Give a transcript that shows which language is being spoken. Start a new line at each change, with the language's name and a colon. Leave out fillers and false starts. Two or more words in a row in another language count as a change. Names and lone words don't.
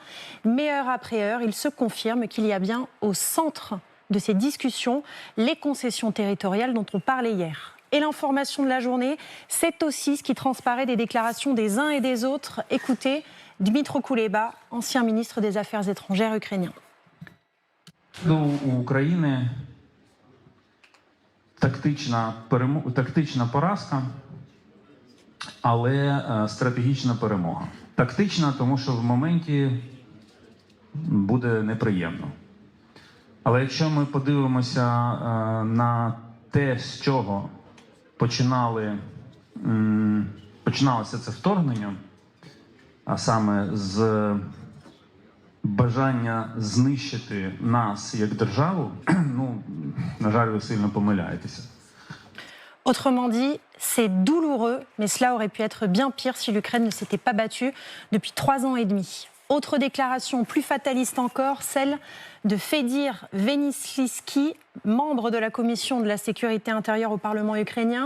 French: Mais heure après heure, il se confirme qu'il y a bien au centre de ces discussions, les concessions territoriales dont on parlait hier. Et l'information de la journée, c'est aussi ce qui transparaît des déclarations des uns et des autres. Écoutez, Dmytro Kuleba, ancien ministre des Affaires étrangères ukrainien.
Ukrainian: У України тактична поразка, але стратегічна перемога. Тактична, тому що в моменті буде неприємно. Але якщо ми подивимося на те, з чого починалося це вторгнення, а саме з бажання знищити нас як державу, на жаль, ви сильно помиляєтеся.
French: Autrement dit, c'est douloureux, mais cela aurait pu être bien pire si l'Ukraine ne s'était pas battue depuis 3 ans et demi. Autre déclaration plus fataliste encore, celle de Fedir Venislitsky, membre de la commission de la sécurité intérieure au Parlement ukrainien.